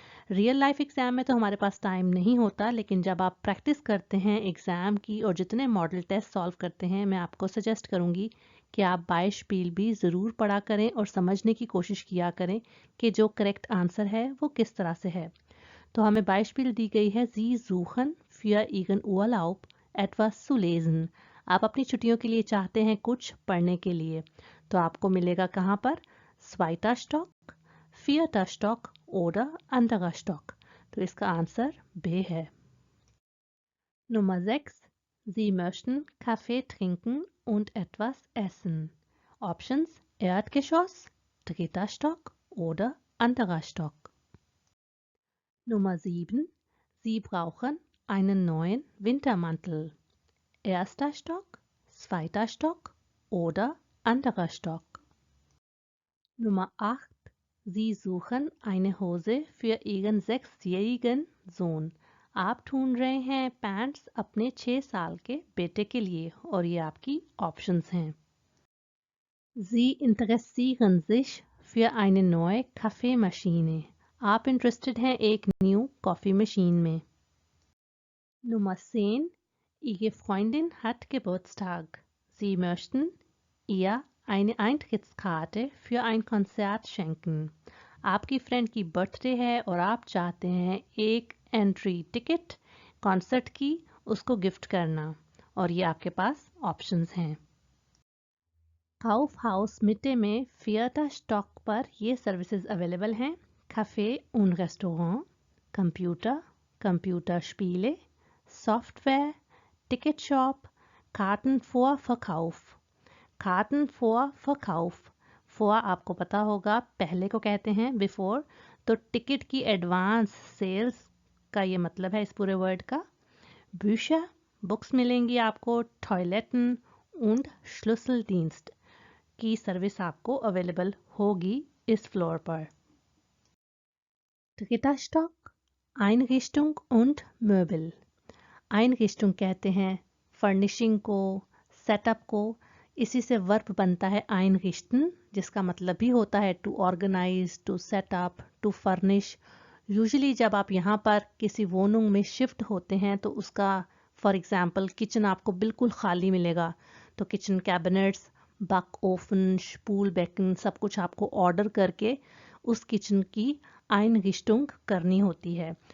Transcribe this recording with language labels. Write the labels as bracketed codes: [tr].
[hi] Real life exam में तो हमारे पास टाइम नहीं होता, लेकिन जब आप प्रैक्टिस करते हैं एग्ज़ाम की और जितने मॉडल टेस्ट सॉल्व करते हैं, मैं आपको सजेस्ट करूंगी कि आप बाइशपील भी ज़रूर पढ़ा करें और समझने की कोशिश किया करें कि जो करेक्ट आंसर है वो किस तरह से है। तो हमें बाइशपील दी गई है [de] Sie suchen für Ihren Urlaub etwas zu lesen। [hi] आप अपनी छुट्टियों के लिए चाहते हैं कुछ पढ़ने के लिए, तो आपको मिलेगा कहाँ पर? [de] Zweiter Stock, vierter Stock oder anderer Stock। [hi] तो इसका आंसर बे है। [de] Nummer 6. Sie möchten Kaffee trinken und etwas essen. Options: Erdgeschoss, dritter Stock oder anderer Stock. Nummer 7. Sie brauchen einen neuen Wintermantel. Erster Stock, zweiter Stock oder anderer Stock. Nummer 8. Sie suchen eine Hose für Ihren 6-jährigen Sohn. [hi] आप ढूंढ रहे हैं pants अपने 6 साल के बेटे के लिए, और ये आपकी ऑप्शंस हैं। [de] Sie interessieren sich für eine neue Kaffeemaschine. [hi] आप इंटरेस्टेड हैं एक न्यू कॉफ़ी मशीन में। [de] Nummer 10. Ihre Freundin hat Geburtstag. Sie möchten ihr eine Eintrittskarte für ein Konzert schenken. [hi] आपकी फ्रेंड की बर्थडे है और आप चाहते हैं एक एंट्री टिकट कॉन्सर्ट की उसको गिफ्ट करना, और ये आपके पास ऑप्शंस हैं। काउफ हाउस मिटे में फियटा स्टॉक पर ये सर्विसेज अवेलेबल हैं: कैफे उन restaurant, computer, computer स्पीले, software, ticket shop, carton for फकाउफ। Carton for फकाउफ, for आपको पता होगा पहले को कहते हैं बिफोर, तो टिकट की एडवांस सेल्स का ये मतलब है इस पूरे वर्ड का। bücher, बुक्स मिलेंगी आपको। टॉयलेटन und Schlüsseldienst की सर्विस आपको अवेलेबल होगी इस फ्लोर पर। [de] dritter Stock, Einrichtung und Möbel। [hi] Einrichtung कहते हैं फर्निशिंग को, सेटअप को। इसी से वर्ब बनता है einrichten, जिसका मतलब भी होता है to organise, to setup, to furnish. Usually जब आप यहाँ पर किसी वोनुंग में शिफ्ट होते हैं तो उसका फॉर एग्जांपल किचन आपको बिल्कुल खाली मिलेगा, तो किचन कैबिनेट्स, बक ओवन, स्पूल बेकन सब कुछ आपको ऑर्डर करके उस किचन की आइनरिस्टुंग करनी होती है।